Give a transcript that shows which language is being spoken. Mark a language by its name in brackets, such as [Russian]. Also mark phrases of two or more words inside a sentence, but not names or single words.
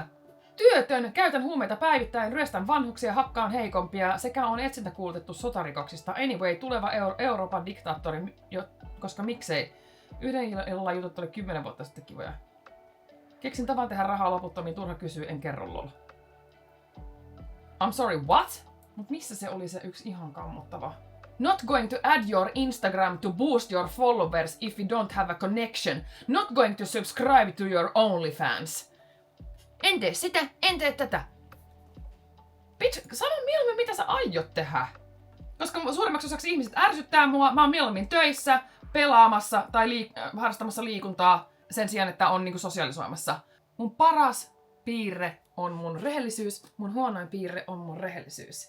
[Finnish] Työtön, käytän huumeita päivittäin, ryöstän vanhuksia, hakkaan heikompia, sekä on etsintäkuulutettu sotarikoksista. Anyway, tuleva Euroopan diktaattori, koska miksei. Yhden illalla jutut oli 10 vuotta sitten kivoja. Keksin tavan tehdä rahaa loputtomiin, turha kysyä, en kerro lol. [English] I'm sorry, what? [Finnish] Mut missä se oli se yksi ihan kammottava? [English] Not going to add your Instagram to boost your followers if you don't have a connection. Not going to subscribe to your OnlyFans. [Finnish] En tee sitä, en tee tätä. Bitch, sano mieluummin mitä sä aiot tehdä. Koska suurimmaksi osaksi ihmiset ärsyttää mua, mä oon mieluummin töissä, pelaamassa tai harrastamassa liikuntaa sen sijaan, että on niinku sosiaalisoimassa. Mun paras piirre on mun rehellisyys, mun huonoin piirre on mun rehellisyys.